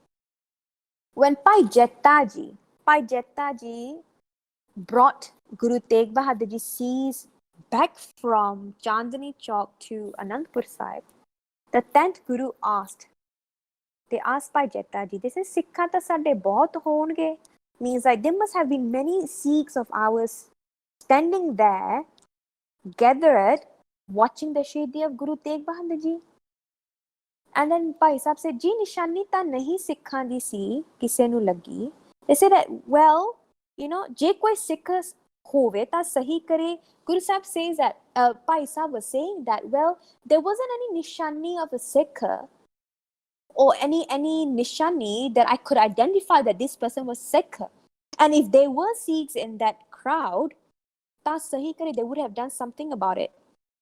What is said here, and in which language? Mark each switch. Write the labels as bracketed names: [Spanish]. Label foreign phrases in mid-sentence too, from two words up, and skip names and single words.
[English] When Pai Jetta Ji brought Guru Tegh Bahadur Ji seas back from Chandni Chowk to Anandpur Sahib, the 10th Guru asked Pai Jetta Ji, they said, [Punjabi] ਸਿੱਖਾਂ ਤਾਂ ਸਾਡੇ ਬਹੁਤ ਹੋਣਗੇ. [English] Means like there must have been many Sikhs of ours standing there, gathered, watching the Shahidi of Guru Tegh Bahadur Ji. And then Pai Sahib said, [Punjabi] ਜੀ, ਨਿਸ਼ਾਨੀ ਤਾਂ ਨਹੀਂ ਸਿੱਖਾਂ ਦੀ ਸੀ, ਕਿਸੇ ਨੂੰ ਲੱਗੀ. [English] They said that, well, [Punjabi] ਜੇ ਕੋਈ ਸਿੱਖ ਹੋਵੇ ਤਾਂ ਸਹੀ ਕਰੇ. [English] Guru Sahib says that, Pai Sahib was saying that, well, there wasn't any nishani of a Sikh or any nishani that I could identify that this person was Sikh. And if there were Sikhs in that crowd, [Punjabi] ਤਾਂ ਸਹੀ ਕਰੇ, [English] they would have done something about it.